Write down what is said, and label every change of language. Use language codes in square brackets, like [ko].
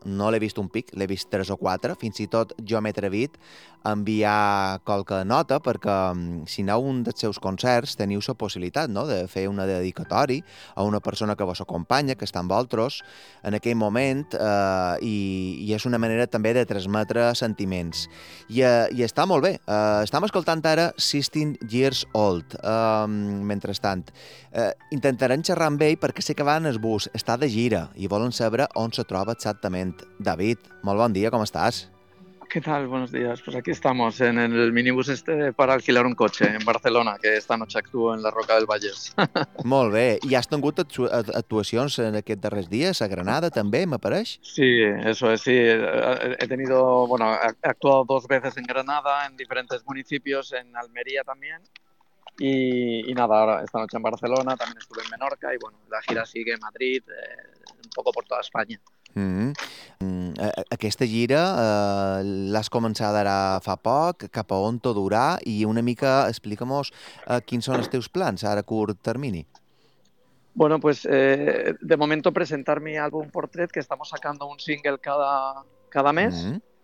[ca] No l'he vist un pic, l'he vist tres o quatre. Fins i tot jo m'he atrevit a enviar qualque nota, perquè si aneu a un dels seus concerts teniu la possibilitat, no?, de fer una dedicatòria a una persona que vos acompanya, que està amb vosaltres en aquell moment, i és una manera també de transmetre sentiments. I està molt bé. Estem escoltant ara 16 Years Old, mentrestant. Intentarem xerrar amb ell perquè sé que va en el bus, està de gira i volen saber on se troba exactament. David, molt bon dia, com estàs? [es] ¿Qué tal? Buenos días. Pues aquí estamos en el minibús este para alquilar un coche en Barcelona, que esta noche actúo en la Roca del Vallès. [ca] Molt bé. I has tingut actuacions en aquests darrers dies, a Granada també, m'apareix? [es] Sí, eso es, sí. He tenido, bueno, he actuado dos veces en Granada, en diferentes municipios, en Almería también. Y nada, ahora esta noche en Barcelona, también estuve en Menorca y bueno, la gira sigue en Madrid, un poco por toda España. Mm-hmm. [ca] Aquesta gira l'has començat ara fa poc, cap a on t'ho durà, i una mica explica'm-nos quins són els teus plans ara a curt termini. [es] Bueno, pues de momento presentar mi álbum Portrait, que estamos sacando un single cada mes. Mm-hmm.